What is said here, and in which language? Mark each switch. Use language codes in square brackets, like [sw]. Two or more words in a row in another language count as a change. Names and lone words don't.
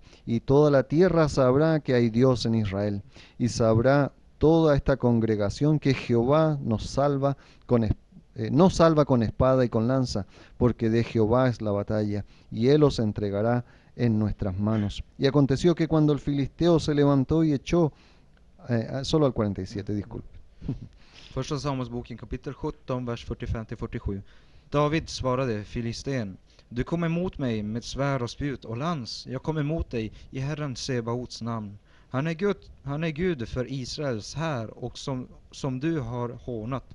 [es] Y toda la tierra sabrá que hay Dios en Israel y sabrá toda esta congregación que Jehová nos salva no salva con espada y con lanza, porque de Jehová es la batalla, y él os entregará en nuestras manos. Y aconteció que cuando el filisteo se levantó y echó, solo al 47, disculpe. [sv] Första Samuelsboken, kapitel 17, vers 45 till 47. David svarade filisten: Du kom emot mig med svärd och spjut och lans. Jag kom emot dig i Herren Sebaots namn. Han är Gud för Israels här och som du har hånat.